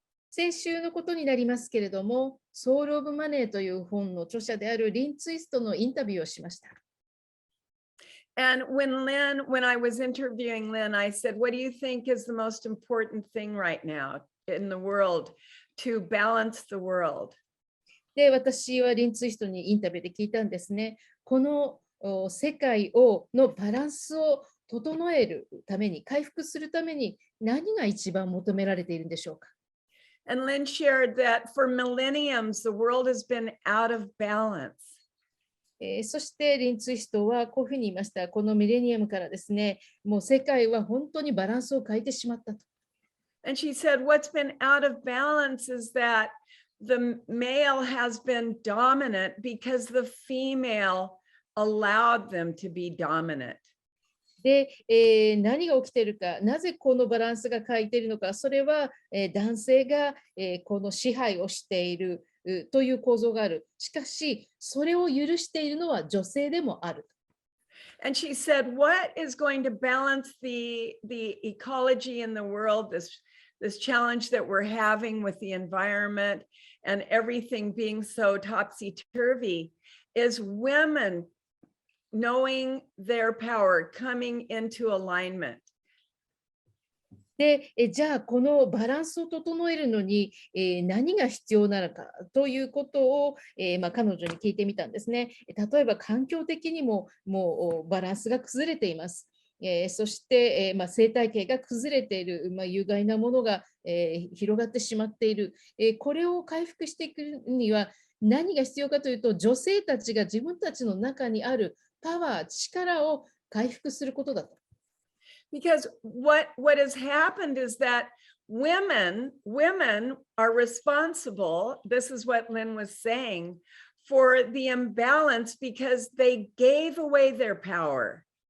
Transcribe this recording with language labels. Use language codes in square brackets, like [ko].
[ja] 先週のことになりますけれども、ソウル・オブ・マネーという本の著者であるリン・ツイストのインタビューをしました。 [en] And when I was interviewing Lynn, I said, what do you think is the most important thing right now in the world to balance the world? [ja] で、私はリン・ツイストにインタビューで聞いたんですね。この世界のバランスを整えるために、回復するために何が一番求められているんでしょうか。 [en] And Lynn shared that for millenniums, the world has been out of balance. [ja] そしてリンツイストはこういうふうに言いました。このミレニアムからですね、もう世界は本当にバランスを変えてしまったと。 [en] And she said, what's been out of balance is that the male has been dominant because the female allowed them to be dominant. [ja] で、何が起きているか、なぜこのバランスが変えているのか、それは、男性が、この支配をしているという構造がある。しかし、それを許しているのは女性でもある。 [en] And she said, what is going to balance the ecology in the world, this challenge that we're having with the environment and everything being so topsy-turvy, is women knowing their power, coming into alignment. [ja] で、じゃあこのバランスを整えるのに、何が必要なのかということを、彼女に聞いてみたんですね。例えば環境的にももうバランスが崩れています。そして、生態系が崩れている、有害なものが、広がってしまっている、これを回復していくには何が必要かというと、女性たちが自分たちの中にあるパワー、力を回復することだと。 [en] Because what has happened is that women are responsible, this is what Lynn was saying, for the imbalance because they gave away their power.